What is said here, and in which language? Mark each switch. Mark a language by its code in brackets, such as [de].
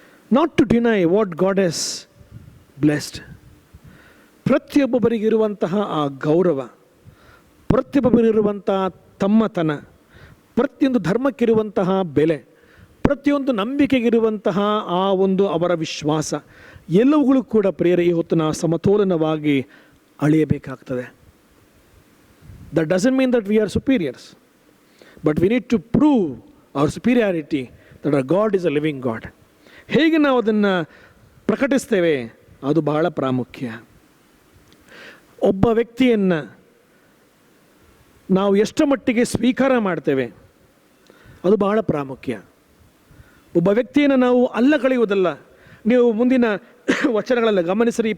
[en] Not to deny what God has blessed. [kn] ಪ್ರತಿಯೊಬ್ಬರಿಗಿರುವಂತಹ ಆ ಗೌರವ, ಪ್ರತಿಯೊಬ್ಬರಿರುವಂತಹ ತಮ್ಮತನ, ಪ್ರತಿಯೊಂದು ಧರ್ಮಕ್ಕಿರುವಂತಹ ಬೆಲೆ, ಪ್ರತಿಯೊಂದು ನಂಬಿಕೆಗಿರುವಂತಹ ಆ ಒಂದು ಅವರ ವಿಶ್ವಾಸ, ಎಲ್ಲವುಗಳು ಕೂಡ ಪ್ರಿಯರೇ ಈ ಹೊತ್ತಿನ ಸಮತೋಲನವಾಗಿ ಅಳೆಯಬೇಕಾಗ್ತದೆ. [en] That doesn't mean that we are superiors, but we need to prove our superiority, that our God is a living God. [kn] ಹೇಗೆ ನಾವು ಅದನ್ನು ಪ್ರಕಟಿಸ್ತೇವೆ ಅದು ಬಹಳ ಪ್ರಾಮುಖ್ಯ. ಒಬ್ಬ ವ್ಯಕ್ತಿಯನ್ನು ನಾವು ಎಷ್ಟು ಮಟ್ಟಿಗೆ ಸ್ವೀಕಾರ ಮಾಡ್ತೇವೆ ಅದು ಬಹಳ ಪ್ರಾಮುಖ್ಯ. ಒಬ್ಬ ವ್ಯಕ್ತಿಯನ್ನು ನಾವು ಅಲ್ಲಗಳೆಯುವುದಲ್ಲ. ನೀವು ಮುಂದಿನ ವಚನಗಳೆಲ್ಲ ಗಮನಿಸಿರಿ.